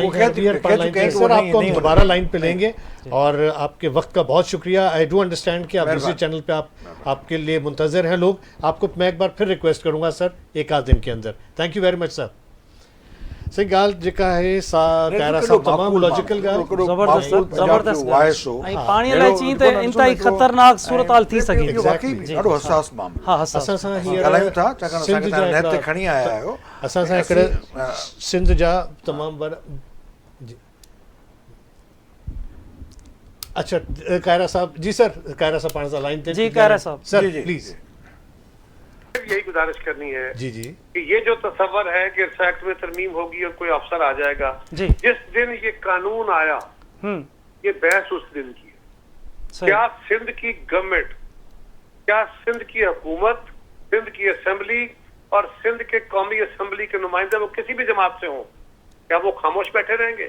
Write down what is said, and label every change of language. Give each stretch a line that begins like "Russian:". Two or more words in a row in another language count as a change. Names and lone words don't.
Urdu: سر آپ کو ہم دوبارہ لائن پہ لیں گے اور آپ کے وقت کا بہت شکریہ.
English: I do understand
Urdu: کہ آپ دوسرے چینل پہ آپ کے لیے منتظر ہیں لوگ. آپ کو میں ایک بار پھر ریکویسٹ کروں گا سر، ایک آدھ دن کے اندر.
English: thank you very much sir.
Sindhi: सही गाल जेका है सा कायरा साहब तमाम लॉजिकल गाल जबरदस्त ऐं पाणी लाइ चई त इंतहाई ख़तरनाक सूरत हाल थी सघे। ॾाढो हसास मामलो। हाँ हसास असां सां हींअर ॻाल्हायूं था छाकाणि असांखे तव्हां नेट ते खणी आया आहियो। असां सां हिकिड़े सिंध जा तमामु वॾा अच्छा कायरा साहब जी सर, कायरा साहब पाण सां लाइन ते जी कायरा साहब
English: sir please.
Urdu: یہی گزارش کرنی ہے جی جی کہ یہ جو تصور ہے کہ اس ایکٹ میں ترمیم ہوگی اور کوئی افسر آ جائے گا, जी جس دن یہ قانون آیا یہ بحث اس دن کی ہے. सही کیا سندھ کی گورنمنٹ، کیا سندھ کی حکومت، سندھ کی اسمبلی اور سندھ کے قومی اسمبلی کے نمائندے وہ کسی بھی جماعت سے ہوں، کیا وہ خاموش بیٹھے رہیں گے?